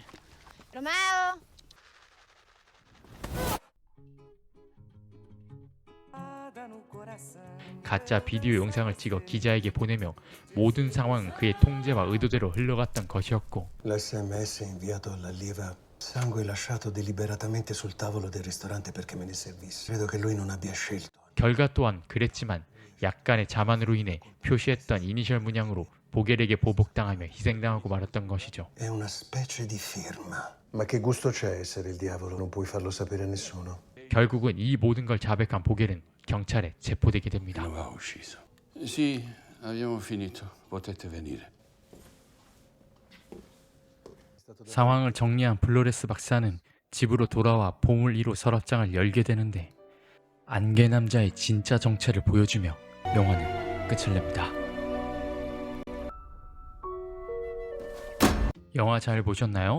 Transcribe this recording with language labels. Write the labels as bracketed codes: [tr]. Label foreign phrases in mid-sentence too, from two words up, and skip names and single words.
[it] Romeo! [ko] 가짜 비디오 영상을 찍어 기자에게 보내며 모든 상황은 그의 통제와 의도대로 흘러갔던 것이었고 [it] L'SMS inviato all'allieva sangue lasciato deliberatamente sul tavolo del ristorante perché me ne servisse. Credo che lui non abbia scelto. [ko] 결과 또한 그랬지만 약간의 자만으로 인해 표시했던 이니셜 문양으로 보겔에게 보복당하며 희생당하고 말았던 것이죠. [it] È una specie di firma. Ma che gusto c'è essere il diavolo? Non puoi farlo sapere a nessuno. [ko] 결국은 이 모든 걸 자백한 보겔은 경찰에 체포되게 됩니다. [it] Sì, abbiamo finito. Potete venire. [ko] 상황을 정리한 플로레스 박사는 집으로 돌아와 보물 1호 서랍장을 열게 되는데 안개 남자의 진짜 정체를 보여주며 영화는 끝을 냅니다. 영화 잘 보셨나요?